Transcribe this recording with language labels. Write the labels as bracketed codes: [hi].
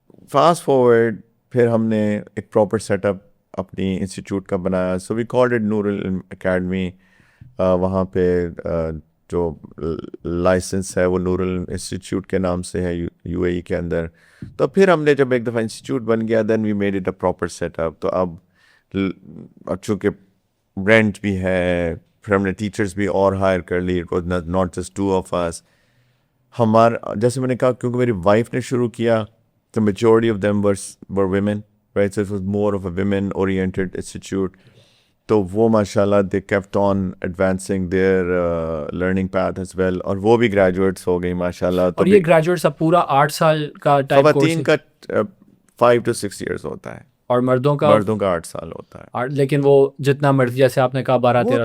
[ur] Fast forward, پھر ہم نے ایک پراپر سیٹ اپ اپنی انسٹیٹیوٹ کا بنایا، [en] so we called it [ur] نور العلم اکیڈمی، وہاں پہ جو لائسنس ہے وہ نور العلم انسٹیٹیوٹ کے نام سے ہے یو اے ای کے اندر، تو پھر ہم نے جب ایک دفعہ انسٹیٹیوٹ بن گیا، [en] then we made it a proper set up, [ur] تو اب چونکہ رینٹ بھی ہے، پھر ہم نے ٹیچرز بھی اور ہائر کر لی، [en] it was not just 2 of us, [ur] جیسے میں نے کہا، کیونکہ میری وائف نے شروع کیا، [en] the majority of them were women, right? So it was more of a women-oriented institute. [ur] تو وہ ماشاء اللہ [en] they kept on advancing their learning path as well، [ur] اور وہ بھی گریجویٹس ہو گئی ماشاء اللہ۔ اور یہ گریجویٹس اب پورا 8 سال کا ٹائم کورس، خواتین کا [en] 5 to 6 years [ur] ہوتا ہے، اور مردوں کا 8 سال ہوتا ہے، لیکن وہ جتنا مرضی، جیسے آپ نے کہا 12-13